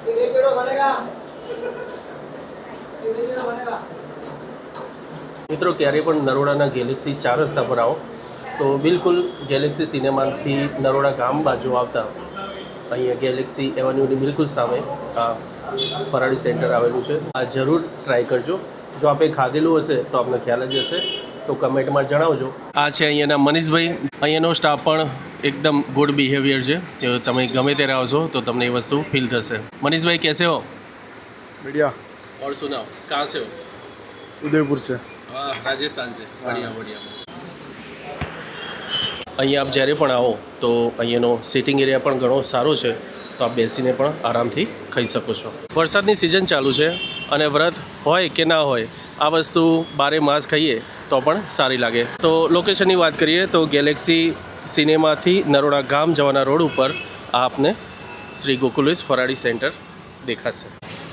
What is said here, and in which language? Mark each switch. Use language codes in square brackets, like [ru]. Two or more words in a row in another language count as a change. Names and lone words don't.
[gu] મિત્રો, ક્યારેય પણ નરોડાના ગેલેક્સી 4 રસ્તા પર આવો તો બિલકુલ ગેલેક્સી સિનેમાથી નરોડા ગામ બાજુ આવતા અહીંયા ગેલેક્સી એવન્યુની બિલકુલ સામે આ ફરાળી સેન્ટર આવેલું છે। આ જરૂર ટ્રાય કરજો। જો આપે ખાધેલું હશે તો આપને ખ્યાલ જ હશે, તો કમેન્ટમાં જણાવજો। આ છે અહીંયાના મનીષભાઈ, અહીંયાનો સ્ટાફ પણ [hi] एकदम [en] good behaviour [hi] है, जो [gu] તમે ગમે ત્યારે આવશો તો તમને એ વસ્તુ ફીલ થશે। [hi] मनीष भाई कैसे हो? बढ़िया। और सुनाओ, कहाँ से हो? उदयपुर से। हाँ, राजस्थान से। बढ़िया बढ़िया। [gu] અહીંયા આપ જ્યારે પણ આવો તો અહીંયાનો સિટિંગ એરિયા પણ ઘણો સારો છે, તો આપ બેસીને પણ આરામથી ખાઈ શકો છો। વરસાદની સિઝન ચાલુ છે અને વ્રત હોય કે ના હોય, આ વસ્તુ 12 માસ ખાઈએ તો પણ સારી લાગે। તો લોકેશનની વાત કરીએ તો ગેલેક્સી સિનેમાથી નરોડા ગામ જવાના રોડ ઉપર આપને શ્રી ગોકુલેશ ફરાળી સેન્ટર દેખાશે।